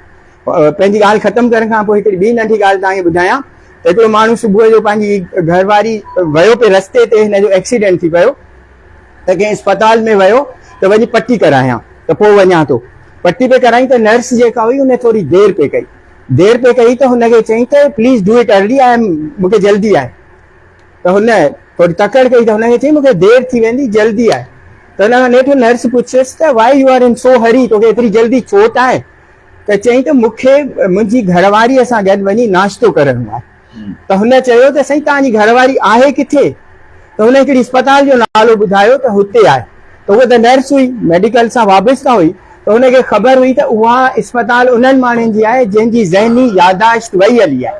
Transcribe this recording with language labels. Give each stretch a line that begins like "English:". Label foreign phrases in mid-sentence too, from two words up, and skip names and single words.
Sindhi: पंहिंजी ॻाल्हि ख़तमु करण खां पोइ हिकिड़ी ॿी नंढी ॻाल्हि तव्हांखे ॿुधायां त हिकिड़ो माण्हू सुबुह जो पंहिंजी घरवारी वियो पियो रस्ते ते, हिनजो एक्सीडेंट थी पियो। त कंहिं अस्पताल में वियो त वञी पटी करायां त पोइ वञा थो, पटी पे कराई त नर्स जेका हुई उन थोरी देरि पे कई त हुनखे चई त
English: please do it early,
Sindhi: मूंखे जल्दी आहे। त हुन थोरी तकड़ कई त हुनखे चई मूंखे देरि थी वेंदी, जल्दी आहे। त हुन खां नेठि नर्स पुछियसि त
English: why you are in so hurry,
Sindhi: तोखे एतिरी जल्दी छो त आहे? त चई त मूंखे मुंहिंजी घरवारीअ सां गॾु वञी नाश्तो करणो आहे। त हुन चयो त साईं तव्हांजी घरवारी आहे किथे? त हुन हिकिड़ी अस्पताल जो नालो ॿुधायो त हुते आहे। त उहा त नर्स हुई, मेडिकल सां वाबस्ता हुई, त हुनखे ख़बर हुई त उहा अस्पताल उन्हनि माण्हुनि जी आहे जंहिंजी ज़हनी यादाश्त वई हली आहे।